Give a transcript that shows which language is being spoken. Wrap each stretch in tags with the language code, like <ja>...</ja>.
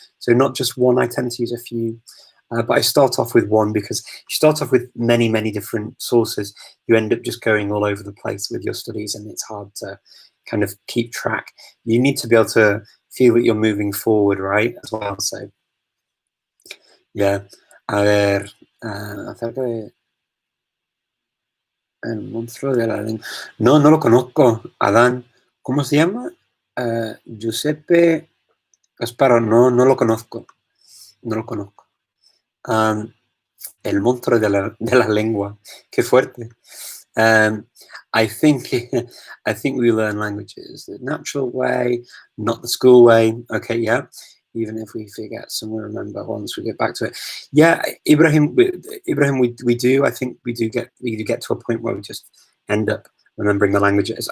<en>So not just one, I tend to use a few. But I start off with one because you start off with many, many different sources. You end up just going all over the place with your studies, and it's hard to kind of keep track. You need to be able to feel that you're moving forward, right, as well. So, yeah.</en> <es>A ver, acerca de el monstruo de la lengua. No, no lo conozco. Adán, ¿cómo se llama? Giuseppe Casparo, no, no lo conozco. No lo conozco. El monstruo de la lengua. Qué fuerte.</es> <en>I think we learn languages the natural way, not the school way. Okay, yeah. Even if we forget some, we remember once we get back to it. Yeah, Ibrahim, we do. I think we do get to a point where we just end up remembering the languages.</en>